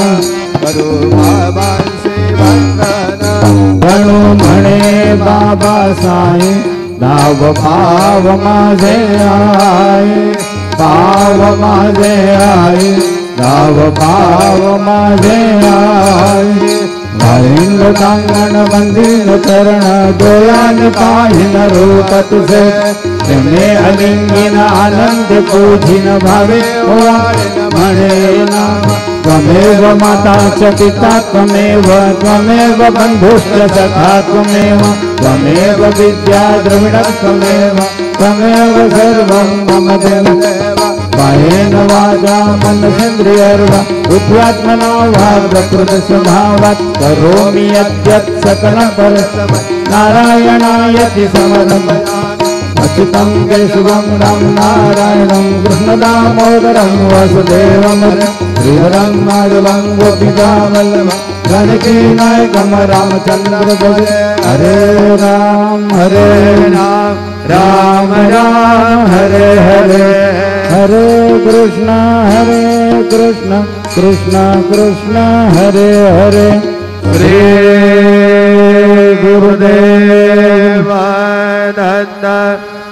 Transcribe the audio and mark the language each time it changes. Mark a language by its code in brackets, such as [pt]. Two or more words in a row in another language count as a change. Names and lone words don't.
[mr] करो बाबा वंदन गणो म्हणे बाबा साई दाव पाव माझे आये पाव माझे आये दाव पाव माझे आये वारिंद कांगण वंदिल चरण डोळ्यान पाहिन रूप तुझे प्रेमे अलिंगिन आनंद पूजिन भावे म्हणे नाम [sa] त्वमेव माता च पिता त्वमेव त्वमेव बन्धुश्च सखा त्वमेव त्वमेव विद्या द्रविण त्वमेव त्वमेव सर्वं मम देव कायेन वाचा मनसेन्द्रियर्वा बुद्ध्यात्मना वा प्रकृतिस्वभावात् करोमि यद्यत् सकलं परस्मै नारायणायति समर्पयामि अच्युतं केशवं राम नारायणं कृष्णदामोदरं वासुदेवं श्रीहरं माधवं गोपिकावल्लभं जानकीनायकं रामचन्द्र भजे हरे राम राम राम हरे हरे हरे कृष्ण कृष्ण कृष्ण हरे हरे श्री गुरुदेव दत्त